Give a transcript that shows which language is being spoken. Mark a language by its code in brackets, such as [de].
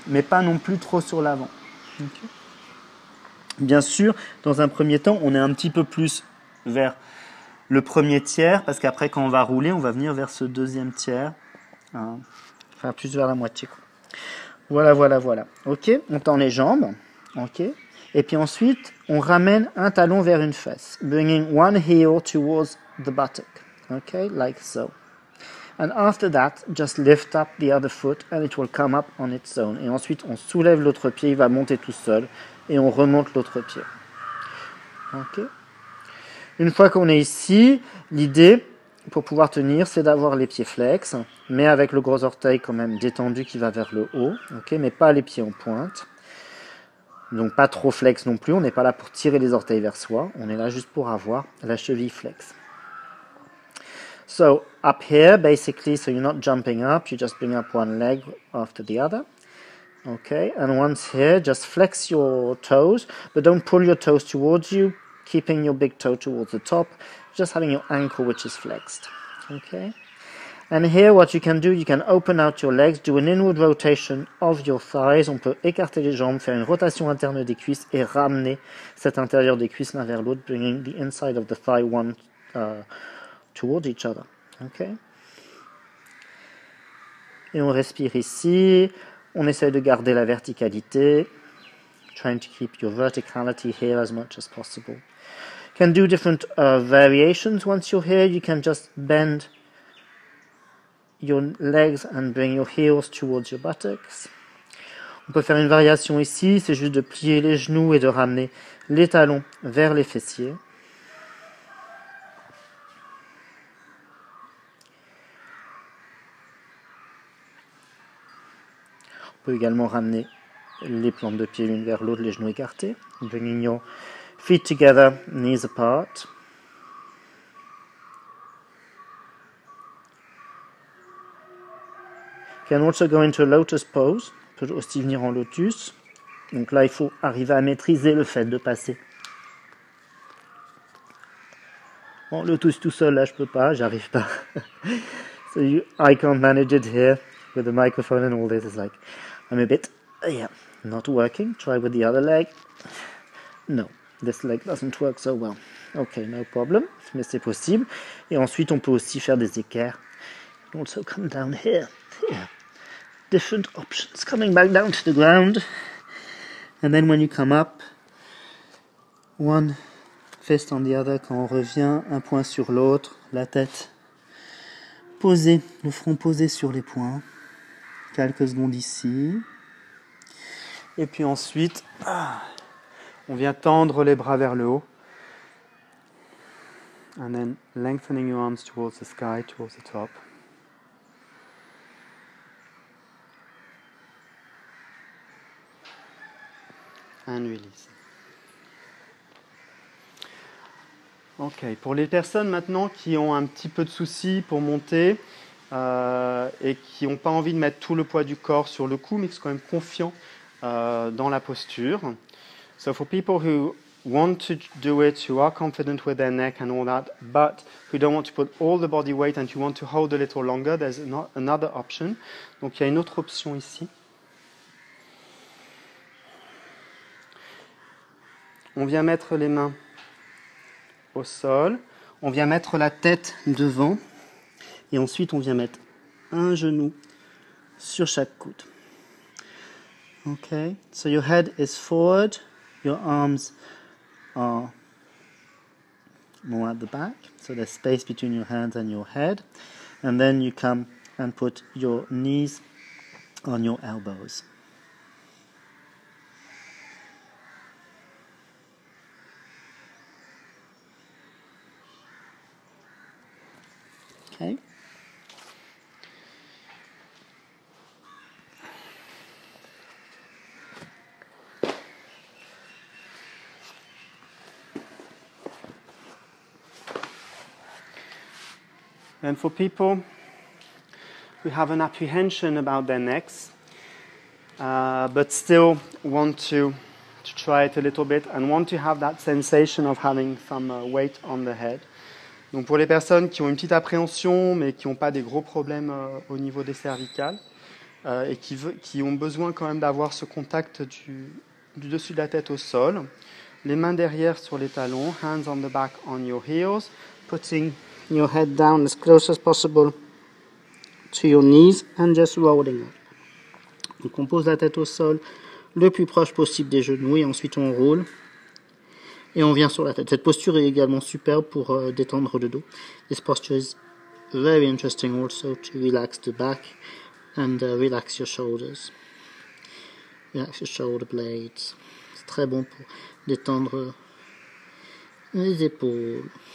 [fr] Mais pas non plus trop sur l'avant. Okay. Bien sûr, dans un premier temps, on est un petit peu plus vers le premier tiers, parce qu'après, quand on va rouler, on va venir vers ce deuxième tiers. hein, enfin plus vers la moitié, quoi. Voilà, voilà, voilà. Ok, on tend les jambes. Ok. Et puis ensuite, on ramène un talon vers une fesse, [en] bringing one heel towards the buttock. Ok, like so. And after that, just lift up the other foot and it will come up on its own. [fr] Et ensuite, on soulève l'autre pied, il va monter tout seul. Et on remonte l'autre pied. Ok. Une fois qu'on est ici, l'idée, pour pouvoir tenir, c'est d'avoir les pieds flex, mais avec le gros orteil quand même détendu qui va vers le haut, okay, mais pas les pieds en pointe. Donc pas trop flex non plus, on n'est pas là pour tirer les orteils vers soi, on est là juste pour avoir la cheville flex. [en] So up here, basically, so you're not jumping up, you just bring up one leg after the other. Okay, and once here, just flex your toes, but don't pull your toes towards you, keeping your big toe towards the top, just having your ankle which is flexed. Okay, and here what you can do, you can open out your legs, do an inward rotation of your thighs, [fr] on peut écarter les jambes, faire une rotation interne des cuisses et ramener cet intérieur des cuisses l'un vers l'autre, [en] bringing the inside of the thigh one towards each other. [fr] Okay, et on respire ici, on essaie de garder la verticalité, [en] trying to keep your verticality here as much as possible. You can do different variations once you're here. You can just bend your legs and bring your heels towards your buttocks. [fr] On peut faire une variation ici, c'est juste de plier les genoux et de ramener les talons vers les fessiers. On peut également ramener les plantes de pied l'une vers l'autre, les genoux écartés. [en] Bringing your feet together, knees apart. Can also go into a lotus pose. [fr] On peut aussi venir en lotus. Donc là, il faut arriver à maîtriser le fait de passer. En lotus tout seul, là, je peux pas, j'arrive pas. [en] So I can't manage it here with the microphone and all this. It's like, I'm a bit, not working. Try with the other leg. No, this leg doesn't work so well. [fr] Okay, [en] no problem, [fr] mais c'est possible. Et ensuite, on peut aussi faire des équerres. [en] Also come down here. Different options. Coming back down to the ground. And then when you come up, one fist on the other. [fr] Quand on revient, un point sur l'autre, la tête posée, le front posé sur les poings. Quelques secondes ici. Et puis ensuite, on vient tendre les bras vers le haut. [en] And then lengthening your arms towards the sky, towards the top. And release. [fr] Ok, pour les personnes maintenant qui ont un petit peu de soucis pour monter et qui n'ont pas envie de mettre tout le poids du corps sur le cou, mais qui sont quand même confiants dans la posture. [en] So for people who want to do it, who are confident with their neck and all that, but who don't want to put all the body weight and you want to hold a little longer, there's another option. [fr] Donc il y a une autre option ici. On vient mettre les mains au sol, on vient mettre la tête devant et ensuite on vient mettre un genou sur chaque coude. [en] Okay, so your head is forward, your arms are more at the back, so there's space between your hands and your head, and then you come and put your knees on your elbows. Okay. And for people who have an apprehension about their necks, but still want to try it a little bit and want to have that sensation of having some weight on the head. [fr] Donc pour les personnes qui ont une petite appréhension mais qui n'ont pas des gros problèmes au niveau des cervicales et qui ont besoin quand même d'avoir ce contact du dessus de la tête au sol, les mains derrière sur les talons, [en] hands on the back on your heels, putting your head down as close as possible to your knees and just rolling up. [fr] Donc on pose la tête au sol le plus proche possible des genoux et ensuite on roule et on vient sur la tête. Cette posture est également superbe pour détendre le dos. [en] This posture is very interesting also to relax the back and relax your shoulders. Relax your shoulder blades. [fr] C'est très bon pour détendre les épaules.